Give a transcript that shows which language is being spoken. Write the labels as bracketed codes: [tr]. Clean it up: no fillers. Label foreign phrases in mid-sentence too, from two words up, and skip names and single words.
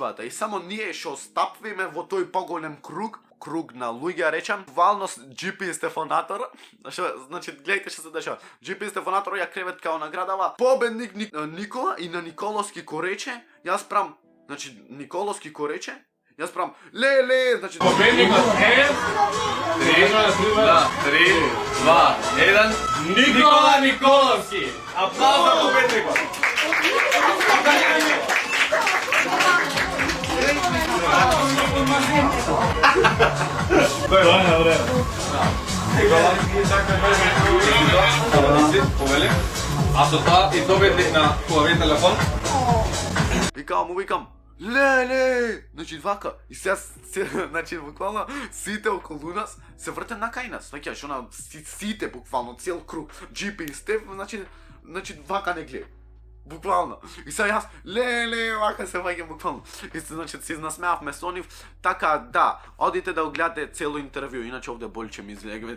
[mk] И само ние што стапвиме во тој поголем круг на луѓе, речам, буквално GP Стефанатор, значи гледајте што се дешава. GP Стефанатор ја кревет као наградава победник Никола и на Николовски корече, јас прам, значи Николовски корече Ја справам, ле, значи... Победник од 3, 2, 1. Nikola Nikolovski. Аплауз за победника! А со та и добитник на твој телефон? Викам, ле, значи вака, и сега, значи буквално сите околу нас се вртат на кај нас, знаеш, она сите буквално цел круг, GP Стеф, значи вака не гледа. Буквално. И сега јас, ле, вака се ваќам буквално. И значи се насмеавме со нив, така да, одите да гледате цело интервју, иначе овде болче ми излега.